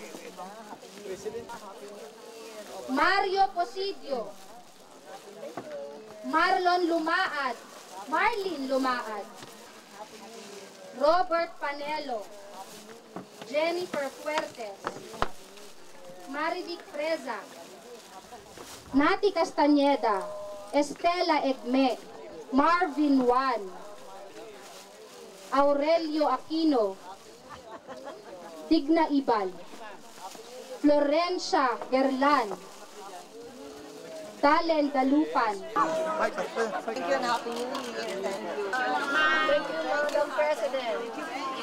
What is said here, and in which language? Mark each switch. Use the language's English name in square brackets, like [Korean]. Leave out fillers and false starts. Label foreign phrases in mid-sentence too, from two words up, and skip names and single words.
[English] Mario Posidio, Marlon Lumaad, Marlene Lumaad, Robert Panelo, Jennifer Fuertes, Marivic Freza, Nati Castañeda, Estela Egme, Marvin Juan, Aurelio Aquino, Digna Ibal, Florencia Gerlan, Dalen Dalupan. Thank you and Happy New Year. Thank you. Thank you, Madam President.